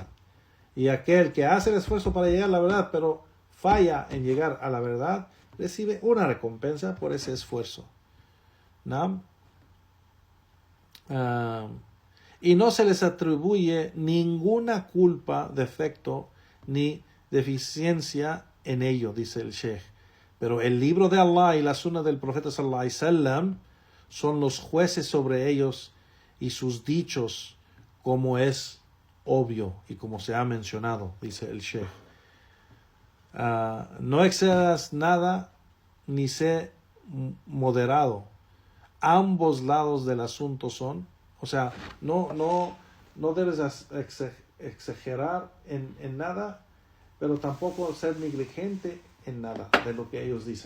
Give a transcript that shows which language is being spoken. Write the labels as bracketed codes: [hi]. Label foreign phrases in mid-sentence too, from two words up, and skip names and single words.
[es] Y aquel que hace el esfuerzo para llegar a la verdad, pero falla en llegar a la verdad, recibe una recompensa por ese esfuerzo. ¿No? Y no se les atribuye ninguna culpa, defecto ni deficiencia en ello, dice el Sheikh. Pero el libro de Allah y la sunna del profeta sallallahu alaihi wasallam son los jueces sobre ellos y sus dichos, como es obvio y como se ha mencionado, dice el Sheikh. No excedas nada ni sé moderado. Ambos lados del asunto son, o sea, no debes exagerar en nada, pero tampoco ser negligente en nada de lo que ellos dicen.